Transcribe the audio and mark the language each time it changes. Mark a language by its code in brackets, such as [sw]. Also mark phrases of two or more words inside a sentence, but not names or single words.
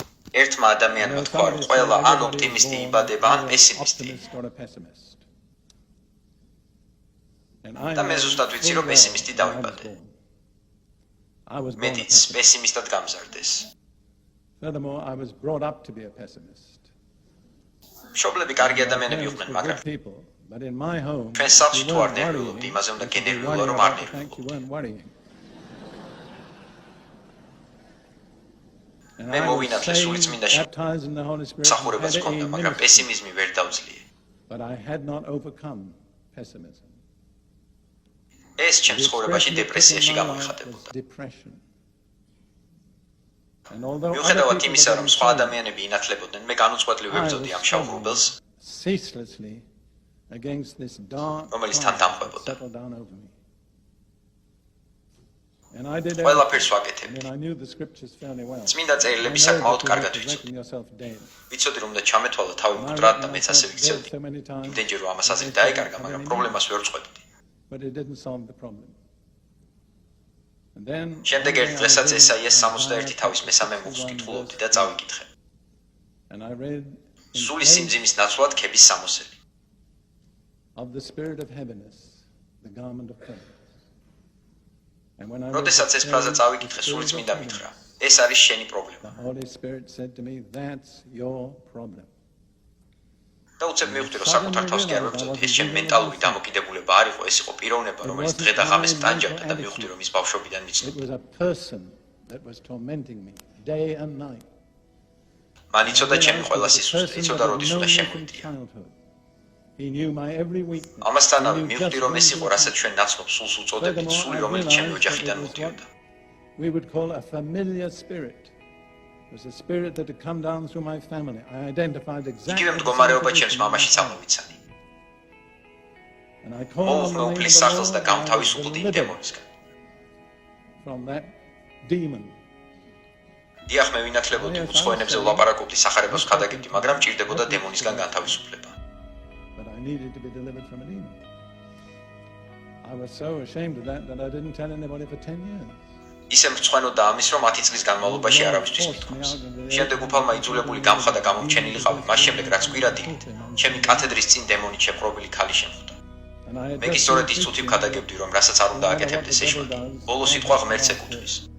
[ka] ერთმა ადამიანმა თქვა, რომ ყველა ან ოპტიმისტი იბადება, ან პესიმისტი. და მე ზუსტად ვიცი, რომ პესიმისტი დავიბადე. მეტიც პესიმისტად გამზარდეს. [en] Furthermore, I was brought up to be a pessimist. [ka] მშობლები კარგი ადამიანები იყვნენ, მაგრამ [en] But in my home, [ka] ჩვენ სახლში თუ არ ნერვიულობდი, იმაზე უნდა გენერვიულა, რომ არ ნერვიულობ. მე მოვინათლე სული წმინდაში მსახურებას ჰქონდა, მაგრამ პესიმიზმი ვერ დავძლიე. [en] But I had not overcome pessimism. [ka] ეს ჩემს ცხოვრებაში დეპრესიაში გამოიხატებოდა. მიუხედავად იმისა, რომ სხვა ადამიანები ინათლებოდნენ, მე განუწყვეტლივ ვებრძოდი ამ შავ ღრუბელს, რომელიც თან დამხვებოდა. ყველაფერს ვაკეთებდი. წმინდა წერილები საკმაოდ კარგად ვიცოდი. ვიცოდი, რომ უნდა ჩამეთვალა თავი მკვდრად და მეც ასე ვიქცევდი. იმდენჯერ რომ ამას აზრი დაეკარგა, მაგრამ პრობლემას ვერ ვწყვეტდი. [en] But it didn't solve the problem. And then [ka] შემდეგ ერთ დღესაც ესაიას 61 თავის მესამე მუხს კითხულობდი და წავიკითხე. [en] And I read [ka] სული სიმძიმის ნაცვლად ქების სამოსელი. [en] Of the spirit of heaviness, the garment of praise. And when I [ka] როდესაც ეს ფრაზა წავიკითხე, სული წმინდა მითხრა, ეს არის შენი პრობლემა. [en] The Holy Spirit said to me, that's your problem. [ka] და უცებ მივხვდი, რომ საკუთარ თავს კი არ ვებრძოდი, ეს ჩემი მენტალური დამოკიდებულება არ იყო, ეს იყო პიროვნება, რომელიც დღე და ღამეს მტანჯავდა და მივხვდი, რომ ის ბავშვობიდან [en] It [ka] მიცნობდა. [en] was a person that was tormenting me day and night. [ka] მან იცოდა ჩემი ყველა სისუსტე, იცოდა როდის უნდა შემოვიდია. [en] He knew my every weakness. [ka] ამასთანავე მივხვდი, რომ ეს იყო, რასაც ჩვენ ნაცნობ სულს უწოდებთ, სული, რომელიც ჩემი ოჯახიდან მოდიოდა. [en] We would call a familiar spirit. It was a spirit that had come down through my family. I identified exactly. [ka] იგივე მდგომარეობა ჩემს მამაშიც ამოვიცანი. [en] And I called on [ka] უფლის სახელს და გამთავისუფლდი იმ დემონისგან. [en] From that demon. [ka] დიახ, მე ვინათლებოდი, უცხო ენებზე ვლაპარაკობდი, სახარებას ვქადაგებდი, მაგრამ ჭირდებოდა დემონისგან განთავისუფლება. [en] But I needed to be delivered from a demon. I was so ashamed of that I didn't tell anybody for 10 years. [ka] ისე მრცხვენოდა ამის, რომ 10 წლის განმავლობაში არავისთვის მითქვამს. შემდეგ უფალმა იძულებული გამხდა და გამომჩენილიყავი, მას შემდეგ რაც კვირადილით, ჩემი კათედრის წინ დემონით შეპყრობილი ქალი შემხვდა. მე კი სწორედ ის წუთი ვქადაგებდი, რომ რასაც არ უნდა აკეთებდეს ეშმაკი, ბოლო სიტყვა ღმერთს ეკუთვნის.